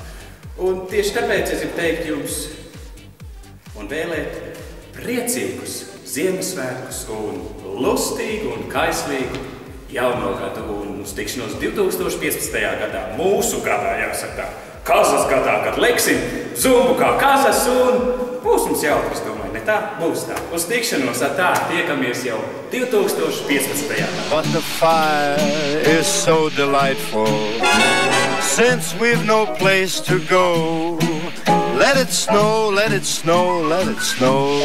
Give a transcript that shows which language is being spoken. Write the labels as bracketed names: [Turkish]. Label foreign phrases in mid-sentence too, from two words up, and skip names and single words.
[Latvian] Un tieši tāpēc es gribu teikt jums un vēlēt priecīgus Ziemassvētkus un lustīgu un kaislīgu jauno gadu un uz tikšanos 2015. gadā, mūsu gadā, jāsaka tā, kazas gadā, kad leksim zumbu kā kazas un būs mums jautri, es domāju, ne tā, būs tā. Uz tikšanos ar tā tiekamies jau 2015. gadā. [English] But the fire is so delightful since we've no place to go. Let it snow, let it snow, let it snow.